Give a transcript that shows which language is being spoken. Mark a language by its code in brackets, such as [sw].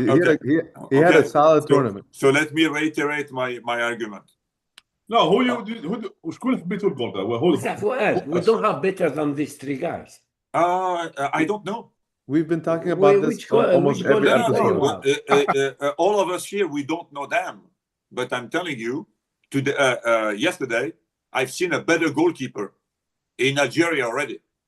[en] he had a solid tournament. So let me reiterate my argument. No, [ar] شكون حبيتوا الجول ده؟ [en] We don't have better than these three guys. I don't know. We've been talking about this almost every episode. All of us here, we don't know them. But I'm telling you, yesterday, I've seen a better goalkeeper in Algeria already.